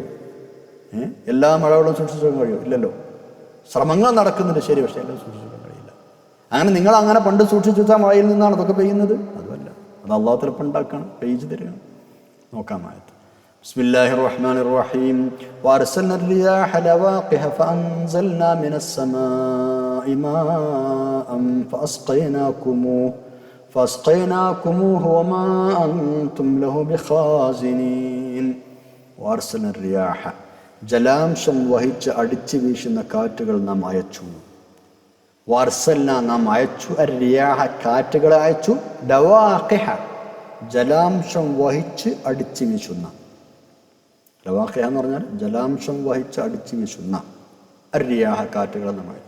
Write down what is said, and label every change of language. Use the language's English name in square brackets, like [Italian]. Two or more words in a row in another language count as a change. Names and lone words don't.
[Malayalam] എല്ലാ മഴവെള്ളം സൂക്ഷിച്ചു വെക്കാൻ കഴിയുമോ? ഇല്ലല്ലോ. ശ്രമങ്ങൾ നടക്കുന്നുണ്ട്, ശരി, പക്ഷേ എല്ലാം സൂക്ഷിച്ചു വെക്കാൻ കഴിയില്ല. അങ്ങനെ നിങ്ങൾ അങ്ങനെ പണ്ട് സൂക്ഷിച്ചു വെച്ചാൽ മഴയിൽ നിന്നാണ് അതൊക്കെ പെയ്യുന്നത്? അതുമല്ല, അത് അള്ളാഹു തആല ഉണ്ടാക്കണം, പെയ്തു തരികയാണ്. നോക്കാം ആയത്ത്. [Arabic] بسم الله الرحمن الرحيم. വഅർസൽനാ الرياح لواقح فأنزلنا من السماء ماء فأسقيناكموه وما أنتم له بخازنين. وأرسلنا الرياح, [Malayalam] ജലാംശം വഹിച്ച് അടിച്ചു വീശുന്ന കാറ്റുകൾ നാം അയച്ചു. വഅർസൽനാ, നാം അയച്ചു, അർ-റിയാഹ, കാറ്റുകളെ അയച്ചു, ലവാഖിഹ, ജലാംശം വഹിച്ച് അടിച്ചു വീശുന്ന. ലവാഖിഹ എന്ന് പറഞ്ഞാൽ ജലാംശം വഹിച്ച് അടിച്ചു വീശുന്ന അർ-റിയാഹ, കാറ്റുകളെ നാം അയച്ചു.